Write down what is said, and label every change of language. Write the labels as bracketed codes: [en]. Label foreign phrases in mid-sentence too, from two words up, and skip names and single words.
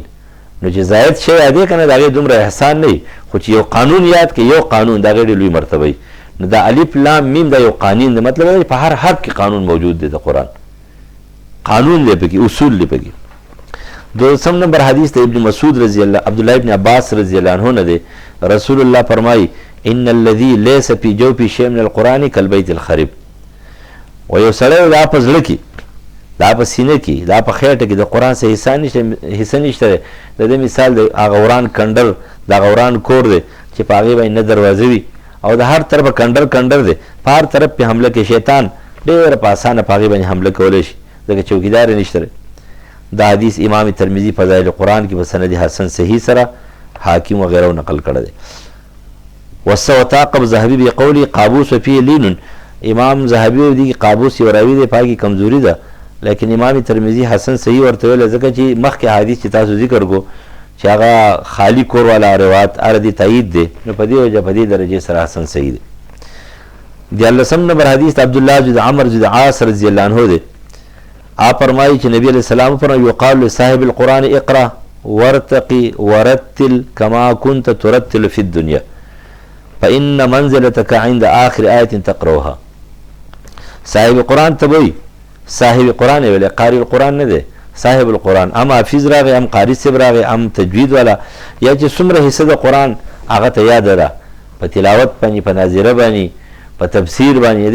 [ps] نو چې زاید شی یادې که نه د هغې دومره احسان نه وي، خو چې یو قانون یاد کړي، یو قانون د هغې ډېر لوی مرتبه وي. نو دا الف لام میم دا یو قانون دی، مطلب دا په هر حرف کې قانون موجود دی، د قرآن قانون دی پکې، اصول دی پکې. دوسم نمبر حدیث د ابن مسعود رضی الله عبدالله ابن عباس رضی الله عنه نه دی. رسول الله فرمایي [ar] ان الذي ليس في جوف شيء من القرآن كالبيت الخرب. [ps] و یو سړی دا په زړه کې، دا په سینه کې، دا په خېټه کې د قرآن څه حصه نشته. د دې مثال د هغه وران کنډر، د هغه وران کور دی چې په هغې باندې نه دروازه وي او د هر طرفه کنډر دی، په هر طرف پې حمله کوي شیطان، ډېره په اسانه په هغې باندې حمله کولی شي ځکه چوکیدار یې نشته. دا حدیث امام ترمذي فضائل قرآن کې په سند حسن صحیح سره حاکم وغیره نقل کړی دی. [ar] وتعقب ذهبي بقوله قابوس فيه لين. [ps] امام ذهبي دی قابوس یو راوي دی پاکي کمزوري ده، لیکن امام ترمذي حسن صحیح ورته ویل ځکه چې مخکې حدیث چې تاسو ذکر کو چې هغه خالی کور والا روایت اردی تایید دی، نو په دې وجه په دې درجې سره حسن صحیح دی. دیارلسم نمبر حدیث عبد الله بن عمرو بن عاص رضی الله عنه دی. آپ فرمایي چې نبی علیہ السلام فرمایي [ar] یقال لصاحب القرآن اقرأ وارتقي ورتل كما كنت ترتل في الدنيا فإن منزلتك عند آخر آية تقرأها. [ps] صاحب قرآن ته وایي، صاحب قرآن ویل قاری القرآن نه دی، صاحب القرآن ام حافظ راغی، ام قاری صاحب راغی، ام تجوید والا، یا چې څومره حصه د قرآن هغه ته یاد ده په تلاوت باندې، په ناظره باندې، په تفسیر باندې.